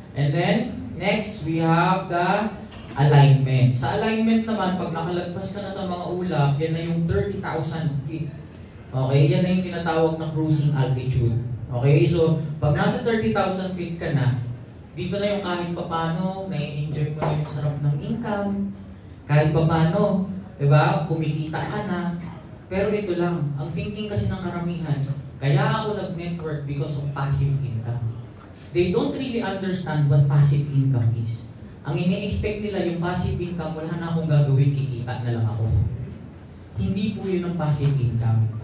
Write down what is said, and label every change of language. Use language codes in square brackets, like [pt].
[en] And then, next, we have the alignment. [tl] Sa alignment naman, pag nakalagpas ka na sa mga ulap, yan na yung 30,000 feet. Okay, yan na yung tinatawag na cruising altitude. Okay, so pag nasa 30,000 feet ka na, dito na yung kahit papano, nai-enjoy mo na yung sarap ng income. Kahit papano, diba, kumikita ka na. Pero ito lang, ang thinking kasi ng karamihan, kaya ako nag-network [en] because of passive income. They don't really understand what passive income is. [tl] Ang ini-expect nila yung passive income, wala na akong gagawin, kikita na lang ako. Hindi po yun ang passive income.